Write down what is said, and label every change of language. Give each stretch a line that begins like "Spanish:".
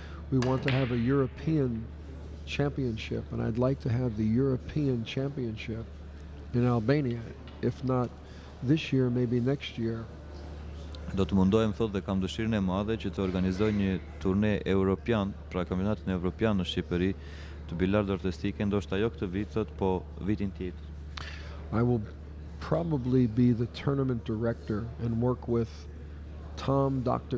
English: We want to have a European championship, and I'd like to have the European championship in Albania, if not this year, maybe next year.
Albanian: Do të mundohem thotë dhe kam dëshirën e madhe që të organizoj një turne europian, pra kampionatin evropian në Shqipëri të bilardo artistike, ndoshta jo këtë vit thotë, po vitin tjetër.
English: I will probably be the tournament director and work with Tom Dr.